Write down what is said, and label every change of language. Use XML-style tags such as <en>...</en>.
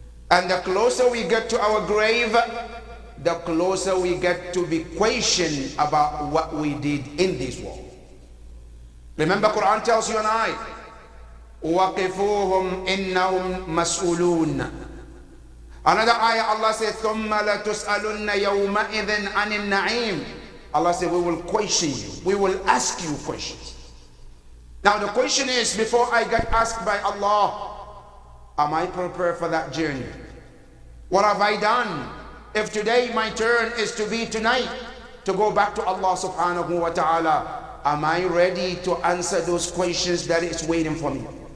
<en>And the closer we get to our grave, the closer we get to be questioned about what we did in this world. Remember, Quran tells you and I,</en> <ar>وَقِفُوهُمْ إِنَّهُمْ مَسْئُولُونَ.</ar> <en>Another ayah, Allah says,</en> <ar>ثُمَّ لَتُسْأَلُنَّ يَوْمَئِذٍ عَنِ النَّعِيمِ.</ar> <en>Allah said, we will question you, we will ask you questions. Now the question is, before I get asked by Allah, am I prepared for that journey? What have I done? If today my turn is to be tonight, to go back to Allah subhanahu wa ta'ala, am I ready to answer those questions that is waiting for me?</en>